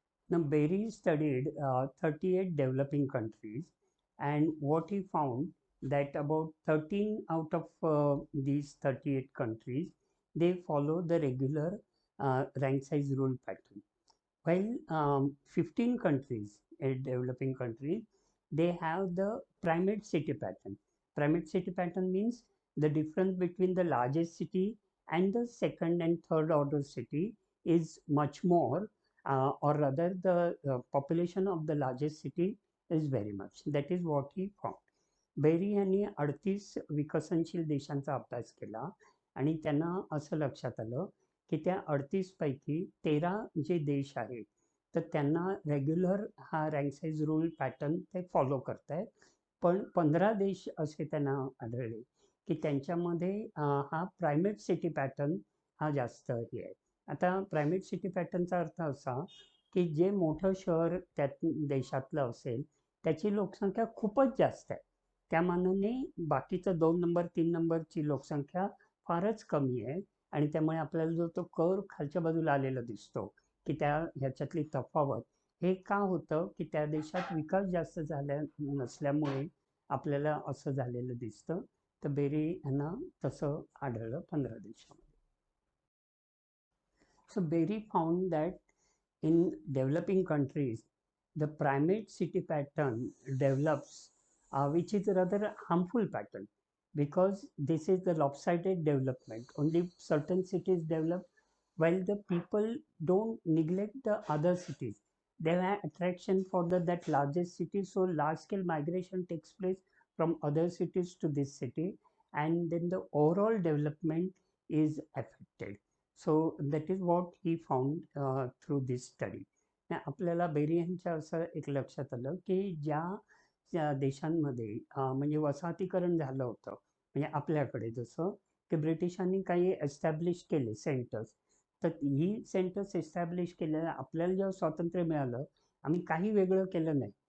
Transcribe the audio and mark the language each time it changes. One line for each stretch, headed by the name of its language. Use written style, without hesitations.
English: Now Berry studied 38 developing countries, and what he found that about 13 out of these 38 countries, they follow the regular rank size rule pattern, while 15 countries, developing countries, they have the primate city pattern. Primate city pattern means the difference between the largest city and the second and third order city is much more, or rather the population of the largest city is very much. That is what he found.
Marathi: Berry यांनी 38 विकसनशील देशांचा अभ्यास केला, आणि त्यांना असं लक्षात आलं की त्या 38 पैकी 13 जे देश आहेत तर त्यांना रेग्युलर हा रँक साईज रूल पॅटर्न ते फॉलो करतायत, पण 15 देश असे त्यांना आढळले की त्यांच्यामध्ये हा प्रायमेट सिटी पॅटर्न हा जास्त हे आहे. आता प्रायमेट सिटी पॅटर्नचा अर्थ असा की जे मोठं शहर त्या देशातलं असेल त्याची लोकसंख्या खूपच जास्त आहे, त्या मानाने बाकीचं 2 नंबर 3 नंबरची लोकसंख्या फारच कमी आहे, आणि त्यामुळे आपल्याला जो तो कर्व खालच्या बाजूला आलेला दिसतो की त्या ह्याच्यातली तफावत हे का होतं की त्या देशात विकास जास्त झाल्या नसल्यामुळे आपल्याला असं झालेलं दिसतं. तर बेरी यांना तसं आढळलं 15 देशामध्ये.
English: So Berry found that in developing countries, the primate city pattern develops, which is a rather harmful pattern because this is the lopsided development. Only certain cities develop while the people don't neglect the other cities. They have attraction for that largest city, so large scale migration takes place from other cities to this city, and then the overall development is affected. So that is what he found through this study.
Marathi: आपल्याला berry यांच्या असं एक लक्षात आलं की ज्या देशांमध्ये म्हणजे वसाहतीकरण झालं होतं, म्हणजे आपल्याकडे जसं की ब्रिटिशांनी काही एस्टॅब्लिश केले सेंटर्स, तर ही सेंटर्स एस्टॅब्लिश केल्या आपल्याला जेव्हा स्वातंत्र्य मिळालं आम्ही काही वेगळं केलं नाही.